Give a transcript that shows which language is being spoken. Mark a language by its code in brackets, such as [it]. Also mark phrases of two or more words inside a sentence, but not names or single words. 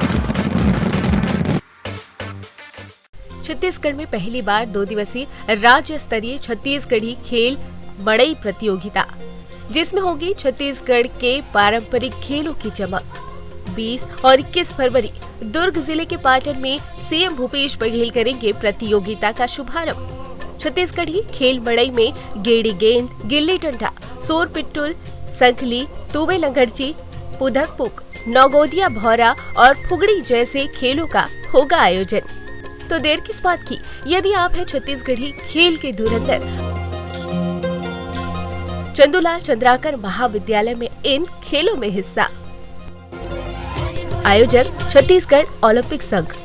[hi] छत्तीसगढ़ में पहली बार 2 दिवसीय राज्य स्तरीय छत्तीसगढ़ी खेल मड़ई प्रतियोगिता, जिसमें होगी छत्तीसगढ़ के पारंपरिक खेलों की चमक। 20 और 21 फरवरी दुर्ग जिले के पाटन में सीएम भूपेश बघेल करेंगे प्रतियोगिता का शुभारंभ। छत्तीसगढ़ी खेल मड़ई में गेड़ी गेंद, गिल्ली डंडा, सोर पिट्टुल, संखली, तुवे लंगड़ची, पुधकपुक, नौगोदिया भौरा और फुगड़ी जैसे खेलों का होगा आयोजन। तो देर किस बात की, यदि आप है छत्तीसगढ़ी खेल के धुरंधर, चंदूलाल चंद्राकर महाविद्यालय में इन खेलों में हिस्सा। आयोजक छत्तीसगढ़ ओलंपिक संघ।